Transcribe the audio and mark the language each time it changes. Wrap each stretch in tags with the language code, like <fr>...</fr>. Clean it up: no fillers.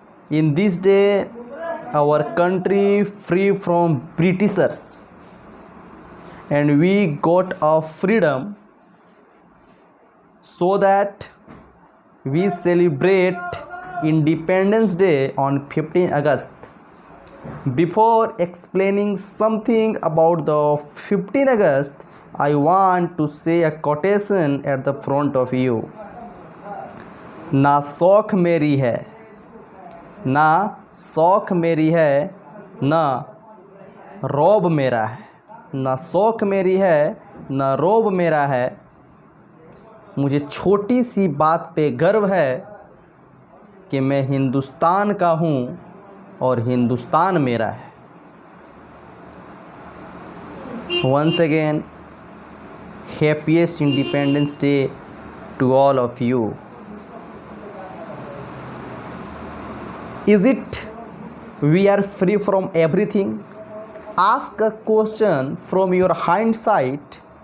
<en>In this day, our country free from Britishers and we got our freedom, so that we celebrate Independence Day on 15 August. Before explaining something about the 15 August, I want to say a quotation at the front of you.</en> <hi>ना शौक मेरी है, ना शौक मेरी है, ना रौब मेरा है। ना शौक मेरी है, ना रौब मेरा है। मुझे छोटी सी बात पे गर्व है कि मैं हिंदुस्तान का हूँ और हिंदुस्तान मेरा है।</hi> <en>Once again, happiest Independence Day to all of you. Is it we are free from everything? Ask a question from your hindsight.</en>